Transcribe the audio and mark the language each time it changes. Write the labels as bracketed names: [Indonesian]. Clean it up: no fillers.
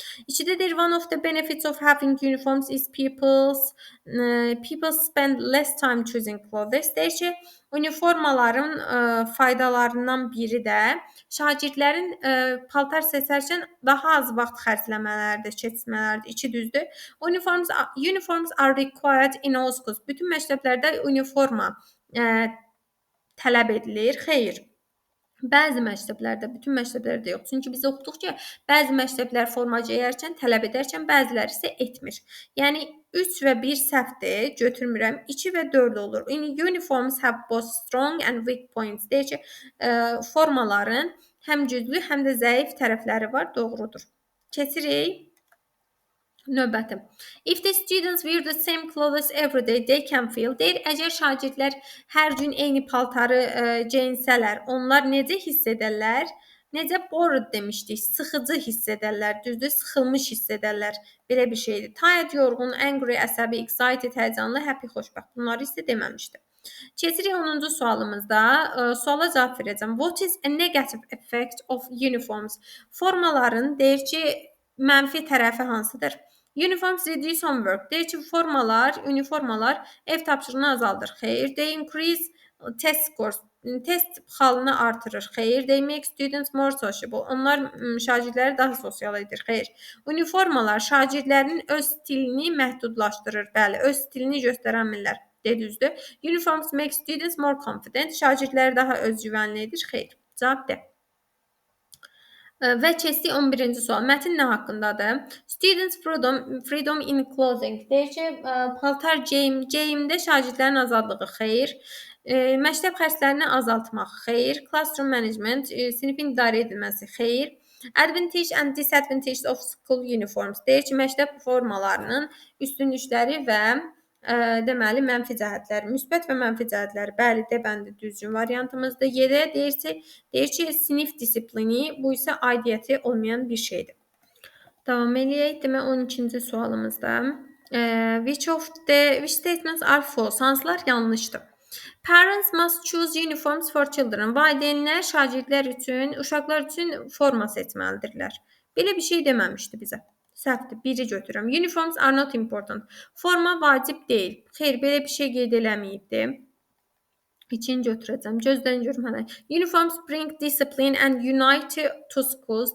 [Azerbaijani] İkidə deyir, [English] one of the benefits of having uniforms is people spend less time choosing clothes. [Azerbaijani] Deyir ki, uniformaların faydalarından biri də şagirdlərin paltar seçərkən daha az vaxt xərcləmələridir, keçirmələridir. İki düzdür. [English] Uniforms are required in all schools. [Azerbaijani] Bütün məktəblərdə uniforma tələb edilir. Xeyr. Bəzi məktəblərdə, bütün məktəblərdə yox. Çünki biz oxuduq ki, bəzi məktəblər forma geyərkən tələb edərkən, bəziləri isə etmir. Yəni 3 və 1 səhvdir, götürmürəm. 2 və 4 olur. [English] Uniforms have both strong and weak points. [Azerbaijani] Deyir ki, formaların həm güclü, həm də zəif tərəfləri var. Doğrudur. Keçirik növbəti. [English] If the students wear the same clothes every day, they can feel. [Azerbaijani] Deyir, əgər şagirdlər hər gün eyni paltarı geyinsələr, onlar necə hiss edərlər? Necə bored demişdik, sıxıcı hiss edərlər, düzdür, sıxılmış hiss edərlər. Belə bir şeydir. Tired, yorğun, angry, əsəbi, excited, həyəcanlı, happy, xoşbəxt. Bunları isə deməmişdi. Keçirik 10-cu sualımızda. Suala cavab verəcəm. [English] What is a negative effect of uniforms? [Azerbaijani] Formaların deyir ki, mənfi tərəfi hansıdır? [English] Uniforms reduce homework. [Azerbaijani] Deyir ki, uniformalar ev tapşırığını azaldır. Xeyr. [English] They increase test scores. [Azerbaijani] Test xalını artırır. Xeyr. [English] They make students more sociable. [Azerbaijani] Onlar şagirdləri daha sosial edir. Xeyr. Uniformalar şagirdlərin öz stilini məhdudlaşdırır. Bəli, öz stilini göstərənmirlər. Düzdür. [English] Uniforms make students more confident. [Azerbaijani] Şagirdləri daha özgüvənli edir. Xeyr. Cavab D. Və keçdik 11-ci sual. Mətin nə haqqındadır? [English] Students freedom in clothing. [Azerbaijani] Deyir ki, paltar geyimdə şagirdlərin azadlığı. Xeyr. Məktəb xərclərini azaltmaq. Xeyr. [English] Classroom management, [Azerbaijani] sinifin idarə edilməsi. Xeyr. [English] Advantage and disadvantage of school uniforms. [Azerbaijani] Deyir ki, məktəb formalarının üstünlükləri və deməli mənfi cəhətləri, müsbət və mənfi cəhətləri. Bəli, D bəndi düzgün variantımızdır. Y-də deyir ki, sinif disiplini, bu isə aidiyyəti olmayan bir şeydir. Davam eləyək. Demək 12-ci sualımızda. [English] Which statements are false? [Azerbaijani] Hansılar yanlışdır? [English] Parents must choose uniforms for children. [Azerbaijani] Valideynlər şagirdlər üçün, uşaqlar üçün forma seçməlidirlər. Belə bir şey deməmişdi bizə. Səhvdir. Biri götürürəm. [English] Uniforms are not important. [Azerbaijani] Forma vacib deyil. Xeyr, belə bir şey qeyd eləməyibdi. İçini götürəcəm. Gözdən görüm hələ. [English] Uniforms bring discipline and unity to schools.